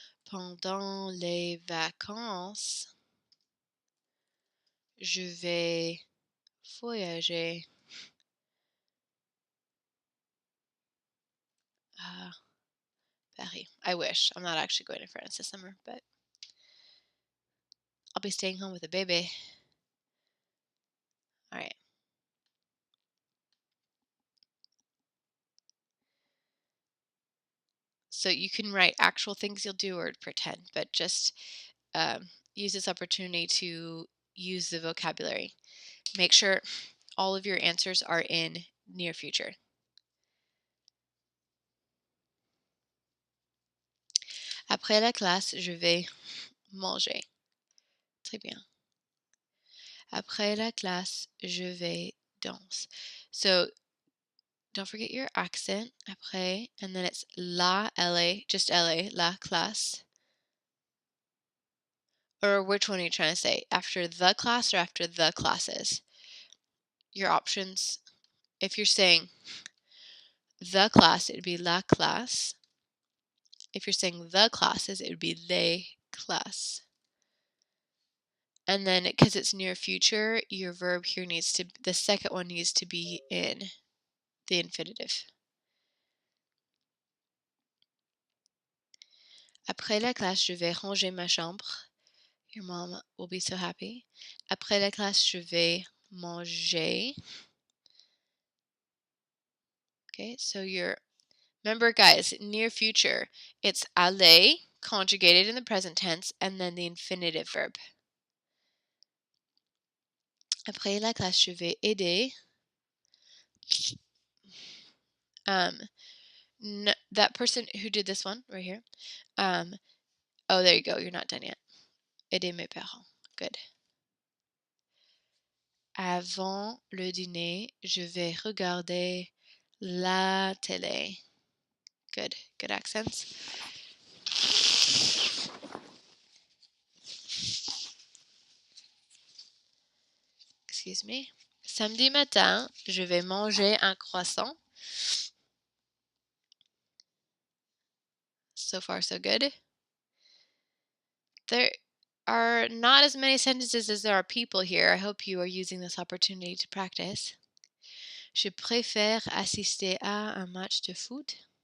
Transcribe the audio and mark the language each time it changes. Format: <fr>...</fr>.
<fr>Pendant les vacances, je vais voyager à Paris.</fr> <en>I wish. I'm not actually going to France this summer, but I'll be staying home with a baby. All right. So you can write actual things you'll do or pretend, but just use this opportunity to use the vocabulary. Make sure all of your answers are in near future.</en> <fr>Après la classe, je vais manger. Très bien. Après la classe, je vais danser.</fr> <en>So don't forget your accent.</en> <fr>Après,</fr> <en>and then it's la, L-A, just L-A,</en> <fr>la classe.</fr> <en>Or which one are you trying to say? After the class or after the classes? your options, if you're saying the class, it would be</en> <fr>la classe.</fr> <en>If you're saying the classes, it would be</en> <fr>les classes.</fr> <en>And then because it's near future, your verb here needs to, the second one needs to be in the infinitive.</en> <fr>Après la classe, je vais ranger ma chambre.</fr> <en>Your mom will be so happy.</en> <fr>Après la classe, je vais manger.</fr> <en>Okay, so remember guys, near future, it's aller conjugated in the present tense and then the infinitive verb.</en> <fr>Après la classe, je vais aider.</fr> <en>That person who did this one right here. Oh, there you go. You're not done yet.</en> <fr>Aider mes parents.</fr> <en>Good.</en> <fr>Avant le dîner, je vais regarder la télé.</fr> <en>Good. Good accents. Excuse me.</en> <fr>Samedi matin, je vais manger un croissant.</fr> <en>So far, so good. There are not as many sentences as there are people here. I hope you are using this opportunity to practice.</en> <fr>Je préfère assister à un match de foot.</fr>